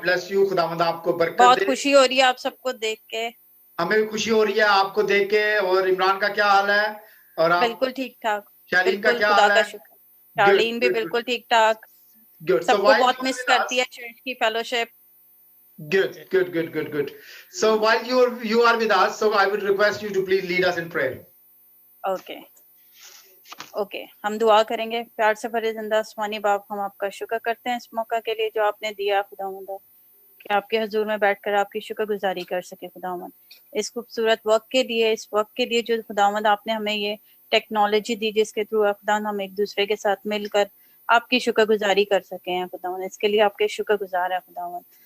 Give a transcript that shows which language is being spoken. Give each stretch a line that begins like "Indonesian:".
English: bless you,
Hindi: खुदावंद आपको बरकत दे। बहुत खुशी हो रही है आप सबको देख के। हमें भी खुशी हो रही है आपको देख के। और इमरान का क्या हाल है? और आप? बिल्कुल ठीक ठाक। शालीन का क्या हाल है? शालीन भी बिल्कुल ठीक ठाक। सबको बहुत मिस करती है चर्च की fellowship.
English: Good. So while you are with us, so I would request you to please lead us in prayer.
Hindi: Okay. हम दुआ करेंगे। प्यार से भरे जिंदा आसमानी बाप, हम आपका शुक्र करते हैं इस मौका के लिए जो आपने दिया खुदावंद, कि आपके हुजूर में बैठकर आपकी शुक्रगुजारी कर सके खुदावंद। इस खूबसूरत वक्त के लिए, इस वक्त के लिए जो खुदावंद आपने हमें ये टेक्नोलॉजी दी जिसके थ्रू खुदावंद हम एक दूसरे के साथ मिलकर आपकी शुक्रगुजारी कर सके हैं खुदावंद। इसके लिए आपके शुक्रगुजार है खुदावंद।